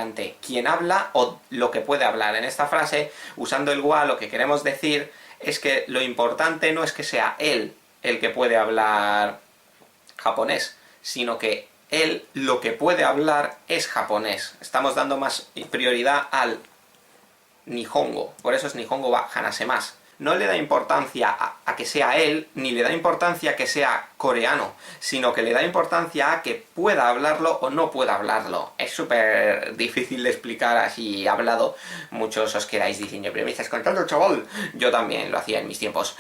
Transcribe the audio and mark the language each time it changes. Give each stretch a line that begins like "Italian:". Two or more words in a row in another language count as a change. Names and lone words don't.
Spanish: ¿Quién habla o lo que puede hablar? En esta frase, usando el wa, lo que queremos decir es que lo importante no es que sea él el que puede hablar japonés, sino que él lo que puede hablar es japonés. Estamos dando más prioridad al Nihongo, por eso es
Japanese: 日本語は話せます.
Spanish: No le da importancia a que sea él, ni le da importancia a que sea coreano, sino que le da importancia a que pueda hablarlo o no pueda hablarlo. Es súper difícil de explicar así hablado. Muchos os quedáis diciendo, pero me estás contando, chaval. Yo también lo hacía en mis tiempos.